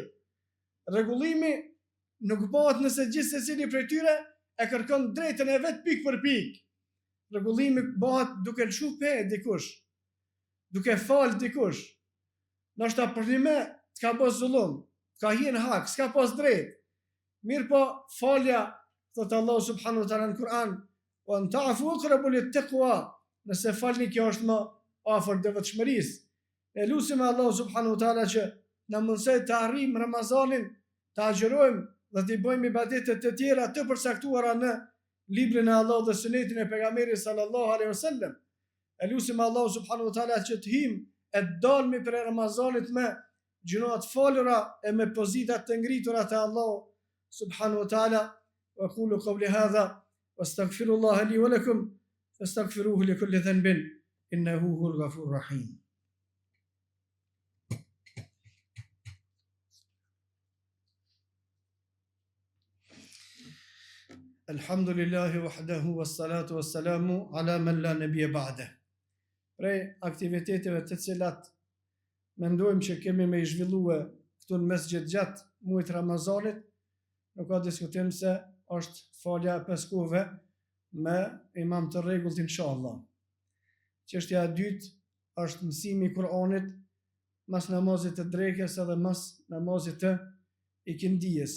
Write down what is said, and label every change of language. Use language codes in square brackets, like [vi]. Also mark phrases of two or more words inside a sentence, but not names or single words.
[sq] Rregullimi nuk bëhet nëse gjithsecili prej tyre e kërkon drejtën e vet pikë për pikë. Rregullimi bëhet duke lëshu pe dikush, duke fal dikush. Ndoshta për një me të ka bërë zullum, të ka hien hak, s'ka pas drejt. Mirë po, falja, thotë Allah [ar] سبحانه وتعالى [sq] në Kur'an, [ar] وأن تعفوا أقرب للتقوى, [sq] nëse falni kjo është më afër devotshmërisë. E lutim Allah [ar] سبحانه وتعالى [sq] që na mundsoj të arrijmë Ramazanin, të agjërojmë dhe të bëjmë ibadetet të tjera të përcaktuara në librin e Allah dhe sunetin e pejgamberit [ar] صلى الله عليه وسلم. [sq] E lutim Allah [ar] سبحانه وتعالى [sq] që të him e dalmi për Ramazanit me gjunat falura e me pozitat të ngritura te Allah [ar] سبحانه وتعالى. وقولوا قولي هذا واستغفر الله لي ولكم فاستغفروه لكل ذنب إنه هو الغفور الرحيم. الحمد لله وحده والصلاة والسلام على من لا نبي بعده. [sq] Prej aktiviteteve të cilat mendojmë që kemi me i zhvillue këtu në mesxhet gjatë muajit Ramazanit, nuk ka diskutim se është falja e peskuve me imam të rregullt inshallah. Çështja e dytë është mësimi i Kur'anit mas namazit të drekës edhe mas namazit të ikindijës.